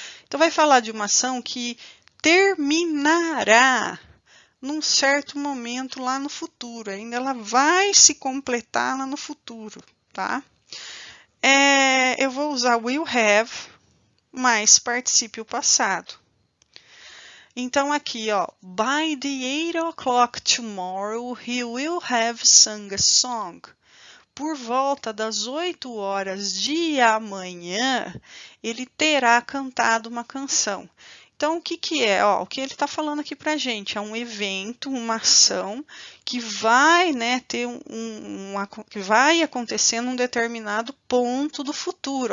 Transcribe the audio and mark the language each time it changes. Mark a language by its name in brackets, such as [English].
[Portuguese] Então, vai falar de uma ação que terminará num certo momento lá no futuro. Ainda ela vai se completar lá no futuro, tá? Eu vou usar will have mais particípio passado. Então, aqui, ó, [English] by the 8 o'clock tomorrow, he will have sung a song. [Portuguese] Por volta das 8 horas de amanhã, ele terá cantado uma canção. Então, o que que é? Ó, o que ele está falando aqui para a gente é um evento, uma ação que vai, né, ter que vai acontecer num determinado ponto do futuro.